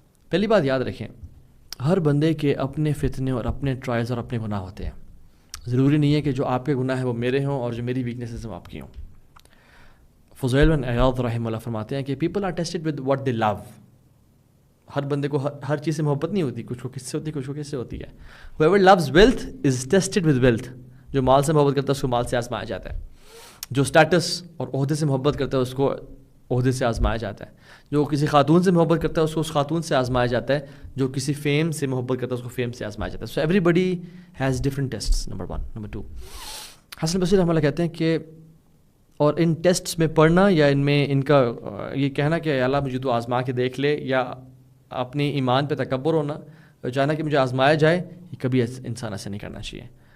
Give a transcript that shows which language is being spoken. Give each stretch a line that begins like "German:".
Urdu: پہلی بات یاد رکھیں، ہر بندے کے اپنے فتنے اور اپنے ٹرائلز اور اپنے گناہ ہوتے ہیں. ضروری نہیں ہے کہ جو آپ کے گناہ ہیں وہ میرے ہوں اور جو میری ویکنیسز ہیں وہ آپ کی ہوں. فضیل بن عیاض رحمہ اللہ فرماتے ہیں کہ
English: people are tested with what they love.
Urdu: ہر بندے کو ہر چیز سے محبت نہیں ہوتی، کچھ کو کس سے ہوتی ہے، کچھ کو کس سے ہوتی ہے.
English: Whoever loves wealth is tested with wealth.
Urdu: جو مال سے محبت کرتا ہے اس کو مال سے آزمایا جاتا ہے. جو اسٹیٹس اور عہدے سے محبت کرتا ہے اس کو عہدے سے آزمایا جاتا ہے. جو کسی خاتون سے محبت کرتا ہے اس کو اس خاتون سے آزمایا جاتا ہے. جو کسی فیم سے محبت کرتا ہے اس کو فیم سے آزمایا جاتا ہے.
English: so every body has different tests,
Urdu: number 1. Number 2، حسن بصری رحمہ اللہ کہتے ہیں کہ اور ان ٹیسٹس میں پڑھنا یا ان میں ان کا یہ کہنا کہ اللہ مجھے تو آزما کے دیکھ لے، یا اپنی ایمان پہ تکبر ہونا، چاہنا کہ مجھے آزمایا جائے، یہ کبھی انسان ایسا نہیں کرنا چاہیے.